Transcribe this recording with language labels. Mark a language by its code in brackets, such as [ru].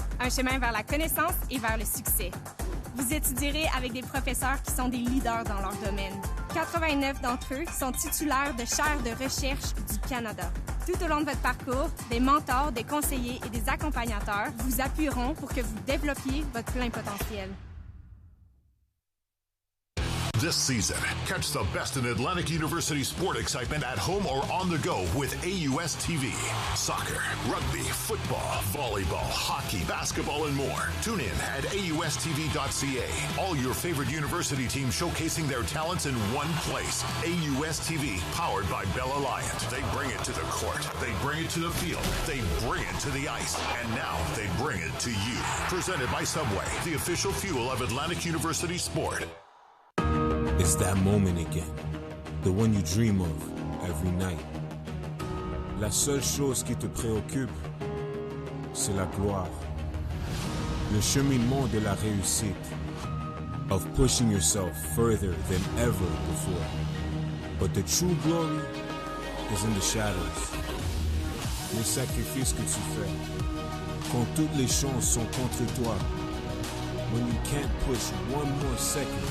[fr] Un chemin vers la connaissance et vers le succès. Vous étudierez avec des professeurs qui sont des leaders dans leur domaine. 89 d'entre eux sont titulaires de chaires de recherche du Canada. Tout au long de votre parcours, des mentors, des conseillers et des accompagnateurs vous appuieront pour que vous développiez votre plein potentiel. [en] This season, catch the best in Atlantic University sport excitement at home or on the go with AUS TV. Soccer, rugby, football, volleyball, hockey, basketball, and more. Tune in at AUSTV.ca. All your favorite university teams showcasing their talents in one place. AUS TV, powered by Bell Alliant. They bring it to the court. They bring it to the field. They bring it to the ice. And now they bring it to you. Presented by Subway, the official fuel of Atlantic University sport. It's that moment again, the one you dream of every night. [fr] La seule chose qui te préoccupe, c'est la gloire. Le cheminement de la réussite, [en] of pushing yourself further than ever before. But the true glory is in the shadows. [fr] Les sacrifices que tu fais, quand toutes les chances sont contre toi, [en] when you can't push one more second.